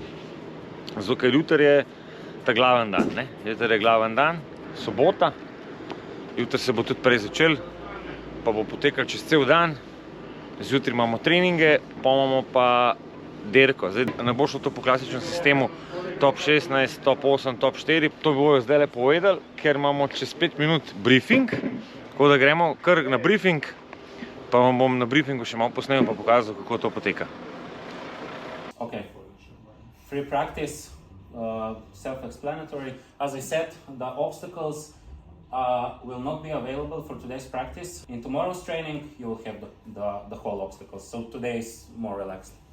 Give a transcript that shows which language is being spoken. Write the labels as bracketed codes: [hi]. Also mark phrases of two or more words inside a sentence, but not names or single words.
[sl] Zato, ker jutri je ta glaven dan, ne? Jutri je glaven dan, sobota, jutri se bo tudi prej začel, pa bo potekal čez cel dan, zjutraj imamo treninge, pa imamo pa derko. Zdaj ne bo šlo to po klasičnem sistemu top 16, top 8, top 4, to bojo zdaj povedali, ker imamo čez 5 minut briefing, tako da gremo kar na briefing, pa vam bom na briefingu še malo posnel pa pokazal, kako to poteka. [en] Okay, free practice. Self-explanatory. As I said, the obstacles will not be available for today's practice. In tomorrow's training, you will have the whole obstacles. So today is more relaxed.